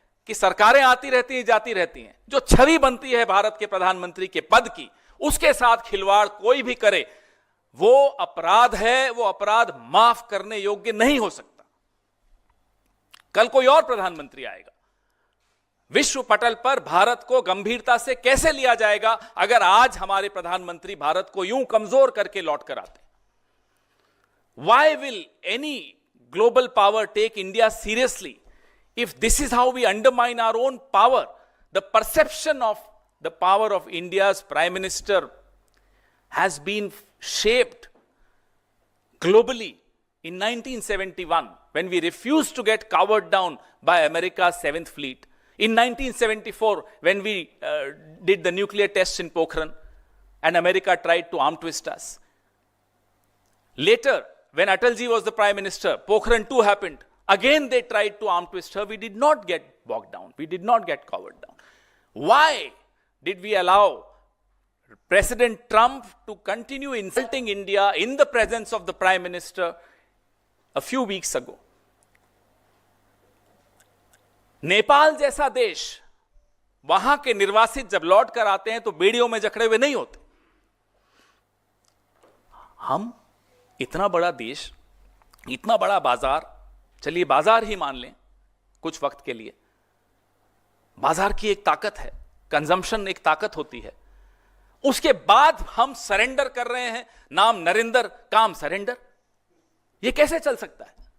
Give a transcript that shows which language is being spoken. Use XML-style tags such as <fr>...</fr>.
<hi>कि सरकारें आती रहती हैं जाती रहती हैं, जो छवि बनती है भारत के प्रधानमंत्री के पद की, उसके साथ खिलवाड़ कोई भी करे वो अपराध है, वो अपराध माफ करने योग्य नहीं हो सकता। कल कोई और प्रधानमंत्री आएगा, विश्व पटल पर भारत को गंभीरता से कैसे लिया जाएगा अगर आज हमारे प्रधानमंत्री भारत को यूं कमजोर करके लौट कर आते?</hi> <en>Why will any global power take India seriously if this is how we undermine our own power? The perception of the power of India's Prime Minister has been shaped globally in 1971 when we refused to get cowered down by America's 7th Fleet. In 1974 when we did the nuclear tests in Pokhran and America tried to arm twist us. Later, when Atalji was the Prime Minister, Pokhran 2 happened. Again they tried to arm twist her. We did not get bogged down. We did not get covered down. Why did we allow President Trump to continue insulting India in the presence of the Prime Minister a few weeks ago?</en> <hi>Nepal जैसा देश, वहां के निर्वासित जब लौट कर आते हैं तो बेड़ियों में जकड़े हुए नहीं होते। हम इतना बड़ा देश, इतना बड़ा बाजार, चलिए बाजार ही मान लें कुछ वक्त के लिए, बाजार की एक ताकत है, कंजम्पशन एक ताकत होती है, उसके बाद हम सरेंडर कर रहे हैं, नाम नरेंद्र काम सरेंडर। यह कैसे चल सकता है?</hi>